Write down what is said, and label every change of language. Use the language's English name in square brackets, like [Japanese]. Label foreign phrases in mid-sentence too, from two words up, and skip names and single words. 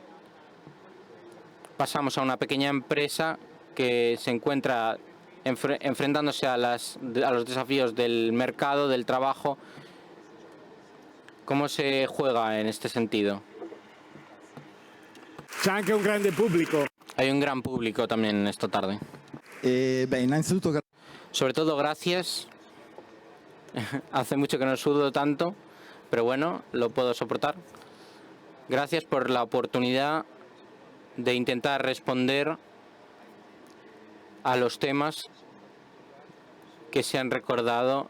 [Spanish] Pasamos a una pequeña empresa que se encuentra enfrentándose a los desafíos del mercado, del trabajo. ¿Cómo se juega en este sentido? [Italian] C'è anche un grande pubblico. [Spanish] Hay un gran público también esta tarde. [Italian] Innanzitutto [Spanish] Sobre todo gracias. Hace mucho que no sudo tanto, pero bueno, lo puedo soportar. Gracias por la oportunidad de intentar responder a los temas que se han recordado.